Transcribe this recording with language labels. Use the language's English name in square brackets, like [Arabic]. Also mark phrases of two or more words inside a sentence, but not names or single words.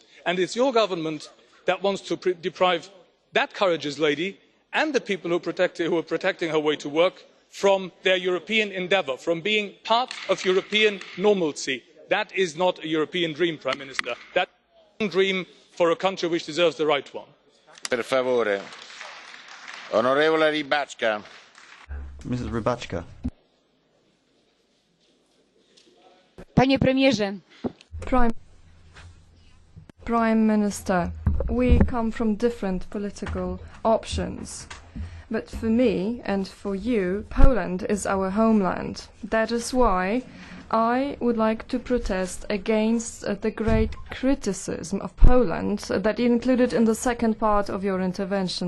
[English] And it's your government that wants to deprive that courageous lady and the people who are protecting her way to work from their European endeavour, from being part of European normalcy. That is not a European dream, Prime Minister. That is a dream for a country which deserves the right one. [Italian] Per favore. Onorevole Rybacka. [English] Mrs. Rybacka. [Polish] Panie premierze. [English] Prime Minister, we come from different political options. But for me and for you, Poland is our homeland. That is why I would like to protest against the great criticism of Poland that you included in the second part of your intervention.